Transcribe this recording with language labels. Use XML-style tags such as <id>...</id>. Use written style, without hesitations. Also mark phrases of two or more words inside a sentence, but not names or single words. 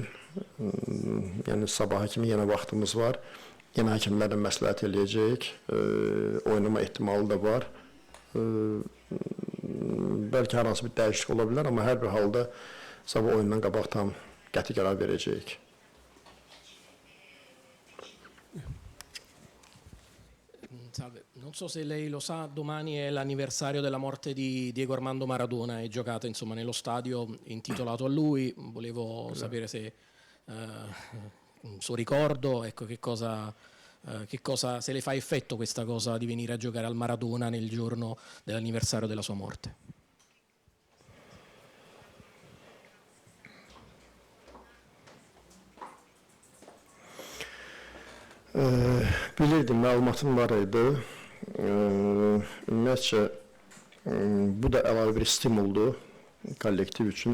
<az>Yəni, sabaha kimi yenə vaxtımız var. Yenə həkimlərlə məsləhət eləyəcəyik. Oynama ehtimalı da var. Bəlkə hər hansı bir dəyişiklik ola bilər, amma hər bir halda sabah oyundan qabaq tam qəti qərar verəcəyik.</az> <it>Salve, non so se lei lo sa, domani è l'anniversario della morte di Diego Armando Maradona e giocate insomma nello stadio intitolato a lui. Volevo sapere se un suo ricordo, ecco, che cosa, se le fa effetto questa cosa di venire a giocare al Maradona nel giorno dell'anniversario della sua morte.</it> <az>Bilirdim, məlumatım var idi. Ümumiyyətcə, bu da əlavə bir stimuldur kollektiv üçün.</az>